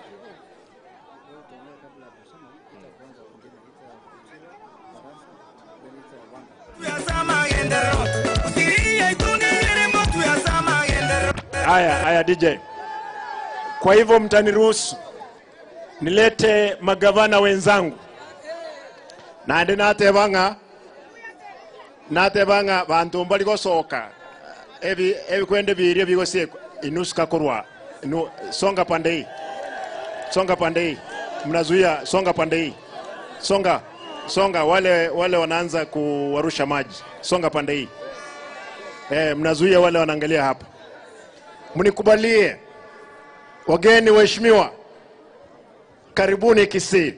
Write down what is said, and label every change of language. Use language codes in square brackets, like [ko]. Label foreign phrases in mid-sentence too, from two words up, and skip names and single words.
[sw] Haya DJ. Kwa hivyo mtaniruhusu nilete magavana wenzangu. [guz] Na ande natebanga bantu mbali gosoka. Evi kwende birio bigose inuska korwa. [sw] Songa pande hii. Mnazuia, songa pande hii. Songa wale wanaanza kuwarusha maji. Songa pande hii. Mnazuia wale wanaangalia hapa. Mnikubalie wageni waheshimiwa, karibuni Kisii.